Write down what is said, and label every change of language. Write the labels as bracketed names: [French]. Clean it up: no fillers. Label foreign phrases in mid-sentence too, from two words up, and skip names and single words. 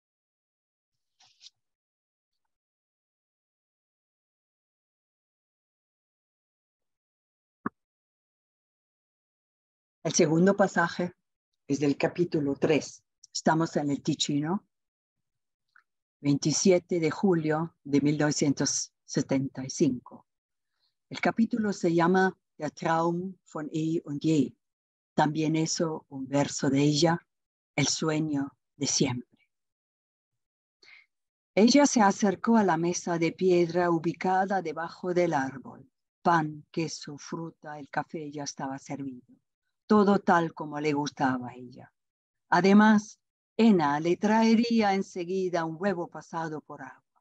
[Spanish] El segundo pasaje es del capítulo 3. Estamos en el Ticino, 27 de julio de 1975. El capítulo se llama Der Traum von eh und je. También eso, un verso de ella, el sueño de siempre. Ella se acercó a la mesa de piedra ubicada debajo del árbol. Pan, queso, fruta, el café ya estaba servido. Todo tal como le gustaba a ella. Además, Ena le traería enseguida un huevo pasado por agua.